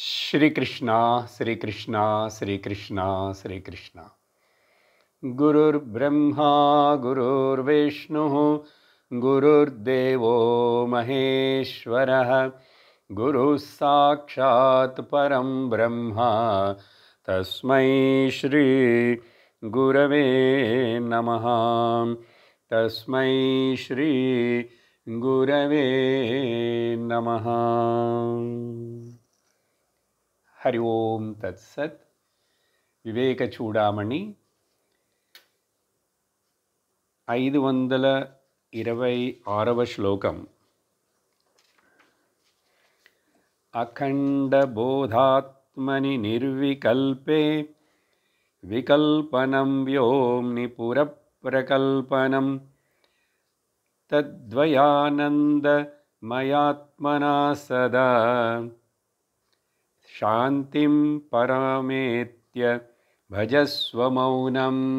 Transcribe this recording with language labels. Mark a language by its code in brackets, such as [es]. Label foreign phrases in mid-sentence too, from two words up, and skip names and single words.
[sa] श्रीकृष्ण श्रीकृष्ण श्रीकृष्ण श्रीकृष्ण गुरुर्ब्रह्मा गुरुर्विष्णुः गुरुर्देवो महेश्वरः गुरुः साक्षात् परं ब्रह्म तस्मै श्री गुरवे नमः तस्मै श्री गुरवे नमः। हरि ओम तत्सत्। [te] వివేక చూడామణి 526వ శ్లోకం. [sa] అఖండ బోధాత్మని నిర్వికల్పే వికల్పనం వ్యోమ్ని పురప్రకల్పనం తద్వయానందమయాత్మనా సదా శాంతిం పరమేత్య భజస్వ మౌనం.